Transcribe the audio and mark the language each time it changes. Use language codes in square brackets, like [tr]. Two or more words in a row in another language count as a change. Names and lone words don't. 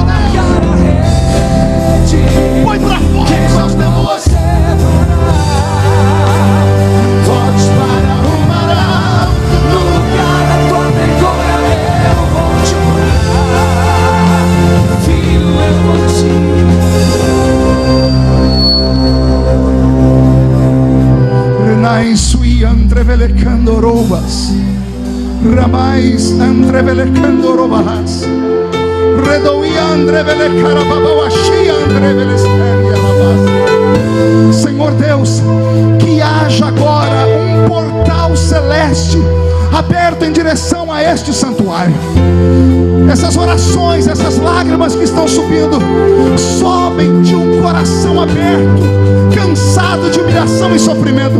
[pt] largar a rede? Deus. Põe pra fora Quem os seus mandou demônios. você parar? Volte para o mar alto, no lugar da tua vergonha eu vou te honrar. Filho, eu vou te Renai sui antrevelecando robas, ramais antrevelecando robas, redoi andrevelecarababauaxi andrevelesteria rabas. Senhor Deus, que haja agora um portal celeste aberto em direção a este santuário. Essas orações, essas lágrimas que estão subindo, sobem de um coração aberto, cansado de humilhação e sofrimento.